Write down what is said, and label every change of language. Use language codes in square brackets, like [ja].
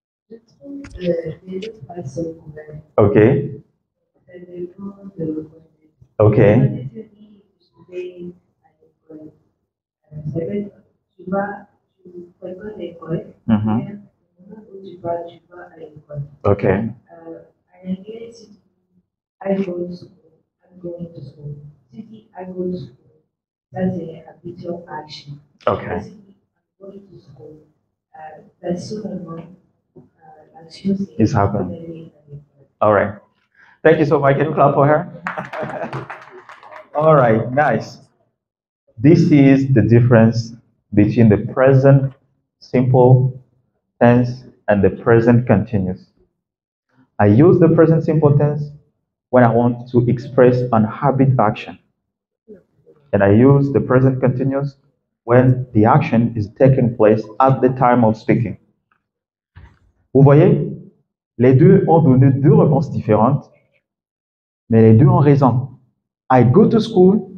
[fr] Je trouve que les deux phrases sont complètes. Ok, Ça dépend de l'autre. ok. Quand tu dis je vais à l'école, ça veut dire tu fréquentes l'école, mais au moment où tu vas à l'école. Ok, En anglais, si tu dis [en] I go to school, I'm going to school. [fr] Si tu dis [en] I go to school, [fr] ça c'est [en] habitual action. ok. [fr] Si tu dis I'm going to school, personnellement, l'action c'est [en] It's happened. [fr] aller à l'école. [en] All right. Thank you so much. Can you clap for her? All right, nice. This is the difference between the present simple tense and the present continuous. I use the present simple tense when I want to express an habit action. And I use the present continuous when the action is taking place at the time of speaking. [fr] Vous voyez, les deux ont donné deux réponses différentes, mais les deux ont raison. [en] I go to school